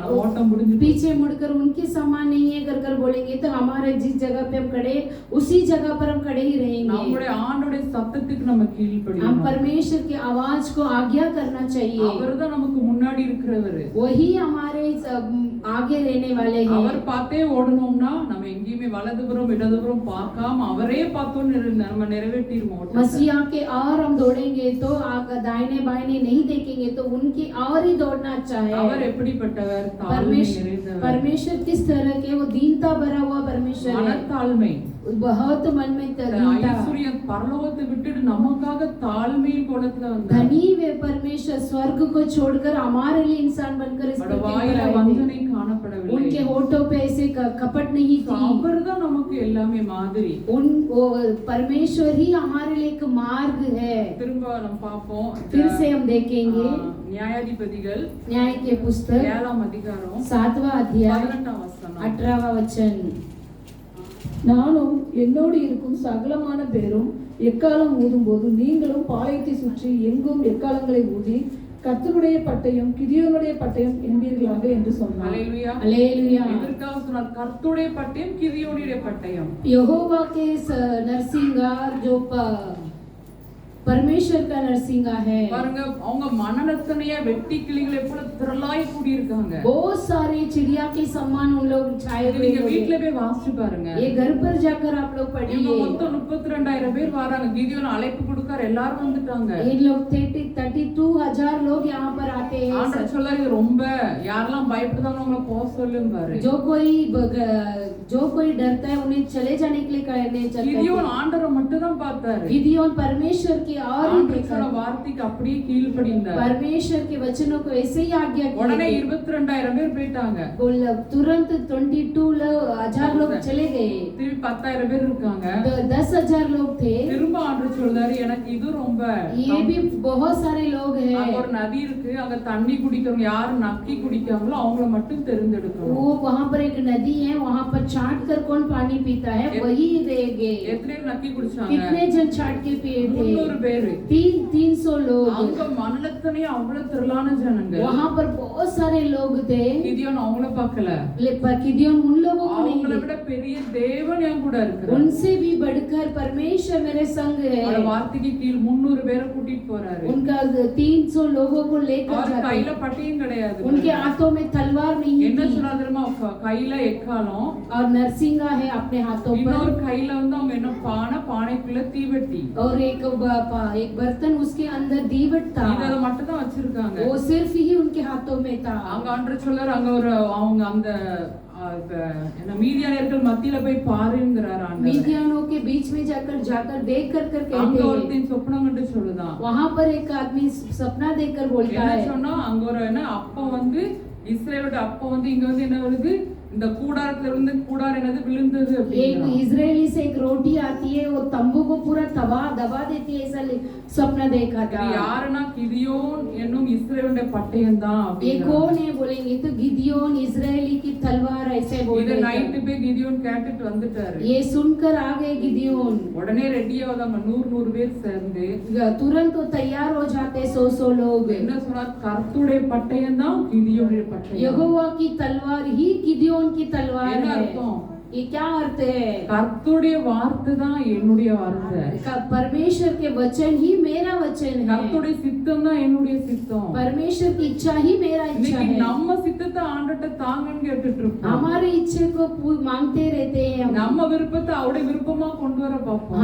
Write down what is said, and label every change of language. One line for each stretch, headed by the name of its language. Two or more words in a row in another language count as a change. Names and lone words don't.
Tamil: ஓட்டம் முடிஞ்சு
Hindi: पीछे मुड़कर उनके समान नहीं है कर बोलेंगे तो हमारे जिस जगह पे हम खड़े उसी जगह पर हम खड़े ही रहेंगे।
Tamil: நம்முடைய ஆண்டோடைய சத்தத்துக்கு நம்ம
Hindi: हम
Tamil: கீழ்ப்படியணும்.
Hindi: परमेश्वर की आवाज को आज्ञा करना चाहिए।
Tamil: அவர்தான் நமக்கு முன்னாடி இருக்கிறவர்.
Hindi: वही हमारे आगे रहने वाले हैं।
Tamil: அவர் பார்த்தே ஓடணும்னா நம்ம எங்கேயுமே வலதுபுறம் இடதுபுறம் பார்க்காம அவரே பார்த்தோம் நம்ம நிறைவேற்றிடுவோம்.
Hindi: मसीहा के और हम दौड़ेंगे तो दाहिने बाएं नहीं देखेंगे तो उनकी और ही दौड़ना अच्छा है।
Tamil: அவர் எப்படிப்பட்டவர்? தாழ்மை நிறைந்தவர்.
Hindi: परमेश्वर किस तरह के? वो दीनता भरा हुआ परमेश्वर है।
Tamil: மனத்தாழ்மை.
Hindi: बहुत मन में दीनता।
Tamil: ஐஸ்வர்யம் பரலோகத்தை விட்டுட்டு நமக்காக தாழ்மையின் கோலத்துல வந்தார்.
Hindi: धनी वे परमेश्वर स्वर्ग को छोड़कर हमारे लिए इंसान बनकर इस पृथ्वी पर
Tamil: வாயில
Hindi: आए थे।
Tamil: வஞ்சனை காணப்படவில்லை.
Hindi: उनके होठों पे ऐसे कपट नहीं थी।
Tamil: அவர்தான் நமக்கு எல்லாமே மாதிரி.
Hindi: वो परमेश्वर ही हमारे लिए एक मार्ग है।
Tamil: திரும்ப நம்ம பாப்போம்.
Hindi: फिर से हम देखेंगे
Tamil: நியாயாதிபதிகள்
Hindi: न्याय के पुस्तक
Tamil: 7ஆம் அதிகாரம்
Hindi: 7वां अध्याय
Tamil: 18ஆம் வசனம்.
Hindi: 18वां वचन।
Tamil: நானும் என்னோடு இருக்கும் சகலமான பேரும் எக்காலம் ஊதும்போது நீங்களும் பாளையத்தை சுற்றி எங்கும் எக்காலங்களை ஊதி கர்த்தருடைய பட்டயம் கிதியோனுடைய பட்டயம் என்பீர்களாக என்று சொன்னார். அல்லேலூயா.
Hindi: हालेलुया।
Tamil: எதற்காக சொன்னார்? கர்த்தருடைய பட்டயம் கிதியோனுடைய பட்டயம்.
Hindi: यहोवा के नरसिंगार जो परमेश्वर का नरसिंगा है।
Tamil: பாருங்க அவங்க மனநத்தனைய வெட்டி கிளிகளை போல திரளாய் கூடி இருக்காங்க.
Hindi: बहुत सारे चिड़िया के समान उन लोग छाए हुए
Tamil: நீங்க
Hindi: हैं।
Tamil: வீட்ல போய் வாசிச்சு பாருங்க.
Hindi: ये घर पर जाकर आप लोग
Tamil: இவங்க
Hindi: पढ़िए।
Tamil: மொத்தம் 32,000 பேர் வராங்க. கிதியோன் அழைப்பு கொடுக்கார், எல்லாரும் வந்துட்டாங்க.
Hindi: इन लोग 32,000 लोग यहाँ पर आते हैं।
Tamil: ஆண்டவர் சொல்றாரு, இது ரொம்ப யாரெல்லாம் பயப்படுதாங்க அவங்கள போக சொல்லும்பாரு.
Hindi: जो कोई डरता है उन्हें चले जाने के लिए कहने चलता
Tamil: கிதியோன்
Hindi: है।
Tamil: ஆண்டவரை மட்டும் தான் பார்த்தாரு.
Hindi: गिदियोन परमेश्वर की और ही
Tamil: ஆண்டவர்
Hindi: देखा।
Tamil: சொன்ன வார்த்தைக்கு அப்படியே கீழ்ப்படிந்தார்.
Hindi: परमेश्वर के वचनों को ऐसे ही आज्ञा
Tamil: உடனே
Hindi: की।
Tamil: 22,000 பேர் போயிட்டாங்க.
Hindi: तुरंत 22,000 लोग चले गए।
Tamil: திருப்பி 10,000 பேர் இருக்காங்க.
Hindi: 10,000 लोग थे।
Tamil: திரும்ப ஆண்டவர் சொல்றாரு, எனக்கு இது ரொம்ப
Hindi: ये भी बहुत सारे लोग
Tamil: அங்க
Hindi: हैं।
Tamil: ஒரு நதி இருக்கு, அங்க தண்ணி குடிக்கிறவங்க யாரு நக்கி குடிக்காங்களோ அவங்கள மட்டும் தெரிந்தெடுக்கணும்.
Hindi: वो वहाँ पर एक नदी है, वहाँ पर छाट कर कौन पानी पीता है वही रहेंगे।
Tamil: எத்தனை பேர் நக்கி குடிச்சாங்க?
Hindi: कितने जन छाट के पिए थे?
Tamil: 300 பேரு.
Hindi: 300 लोग।
Tamil: அங்க மனலத்தனையே அவ்வளவு திரளான ஜனங்க.
Hindi: वहाँ पर बहुत सारे लोग थे।
Tamil: கிதியோன் அவங்கள பார்க்கல.
Hindi: गिदियोन उन लोगों को नहीं
Tamil: அவங்கள விட பெரிய தேவன் என் கூட இருக்கிறார்.
Hindi: उनसे भी बढ़कर परमेश्वर मेरे संग है।
Tamil: அவரோட வார்த்தைக்கு கீழ் 300 பேரை கூட்டிட்டு போறாரு.
Hindi: उनका 300 लोगों को लेकर
Tamil: அவர்
Hindi: जाते
Tamil: கையில
Hindi: हैं।
Tamil: பட்டியும் கிடையாது.
Hindi: उनके हाथों में तलवार नहीं
Tamil: என்ன
Hindi: थी
Tamil: சொன்னா தெரியுமா? கையில எக்காலம்,
Hindi: और नरसिंगा है अपने हाथों
Tamil: இன்னொரு
Hindi: पर,
Tamil: கையில வந்து அவங்க என்ன பானைக்குள்ள தீவெட்டி.
Hindi: और एक बर्तन उसके अंदर दीवट था।
Tamil: இத மட்டும் தான் வச்சிருக்காங்க.
Hindi: वो सिर्फ ही उनके हाथों में था।
Tamil: அங்க ஆண்டவர் சொல்றாரு, அங்க ஒரு அவங்க அந்த என்ன மீதியானியர்கள் மத்தியில போய் பாருங்கறார் ஆண்டவர்.
Hindi: मीदियानों के बीच में जाकर देख कर
Tamil: அங்க
Hindi: कहते हैं।
Tamil: ஒருத்தன் சொப்பனம் கண்டு சொல்லுதான்.
Hindi: वहाँ पर एक आदमी सपना देखकर बोलता
Tamil: என்ன
Hindi: है।
Tamil: சொன்னா, அங்க ஒரு என்ன அப்பம் வந்து இஸ்ரேலோட அப்பம் வந்து இங்க வந்து என்ன வருது, இந்த கூடாரத்துல இருந்து கூடாரம் என்னது விழுந்தது
Hindi: एक
Tamil: அப்படிங்கிறான்.
Hindi: इजरायली से एक रोटी आती है, वो तंबू को पूरा दबा देती है, ऐसा सपना देखा
Tamil: இது
Hindi: था।
Tamil: யாருன்னா கிதியோன் என்னும் இஸ்ரேலுடைய பட்டயம் தான்
Hindi: ये
Tamil: அப்படிங்கிறான்.
Hindi: कौन है बोलेंगे तो गिदियोन इजरायली की तलवार ऐसे बोल
Tamil: இத
Hindi: रहे
Tamil: நைட்
Hindi: थे।
Tamil: போய் கிதியோன் கேட்டுட்டு வந்துட்டாரு.
Hindi: ये सुनकर आ गए गिदियोन।
Tamil: உடனே ரெடியாவதாங்க 100 பேர் சேர்ந்து.
Hindi: तुरंत वो तैयार हो जाते 100 लोग।
Tamil: என்ன சொன்னார்? கர்த்தருடைய பட்டயம் தான் கிதியோனுடைய பட்டயம்.
Hindi: यहोवा की तलवार ही गिदियोन की तलवार
Tamil: என்ன
Hindi: है।
Tamil: அர்த்தம்?
Hindi: ये क्या अर्थ है?
Tamil: கர்த்தருடைய வார்த்தை தான் என்னுடைய வார்த்தை.
Hindi: परमेश्वर के वचन ही मेरा वचन है।
Tamil: கர்த்தருடைய சித்தம் தான் என்னுடைய சித்தம்.
Hindi: परमेश्वर की इच्छा ही मेरा इच्छा
Tamil: இன்னைக்கு
Hindi: है।
Tamil: நம்ம சித்தத்தை ஆண்டவர்ட்ட தாங்கன்னு கேட்டுட்டு இருக்கோம்.
Hindi: हमारे इच्छे को मांगते रहते हैं हम।
Tamil: நம்ம விருப்பத்தை அவருடைய விருப்பமா கொண்டு வர பார்ப்போம்.